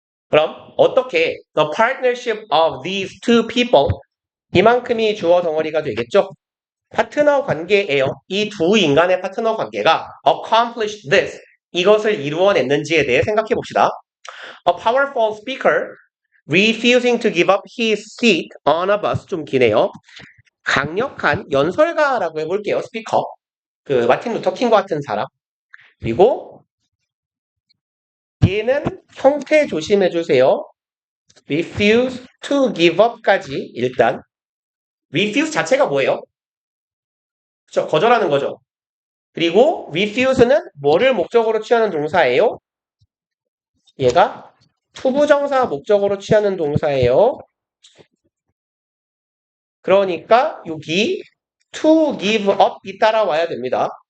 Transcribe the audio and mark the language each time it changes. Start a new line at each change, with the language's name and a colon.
Korean: 그럼 어떻게
English: the partnership of these two people
Korean: 이만큼이 주어 덩어리가 되겠죠? 파트너 관계예요. 이 두 인간의 파트너 관계가
English: accomplish this
Korean: 이것을 이루어냈는지에 대해 생각해 봅시다.
English: A powerful speaker refusing to give up his seat on a bus
Korean: 좀 기네요. 강력한 연설가라고 해볼게요. 스피커. 그 마틴 루터 킹과 같은 사람. 그리고 얘는 형태 조심해 주세요.
English: refuse to give up
Korean: 까지 일단 refuse 자체가 뭐예요? 그렇죠. 거절하는 거죠. 그리고 refuse는 뭐를 목적으로 취하는 동사예요? 얘가 투부정사 목적으로 취하는 동사예요. 그러니까 여기 to give up이 따라와야 됩니다.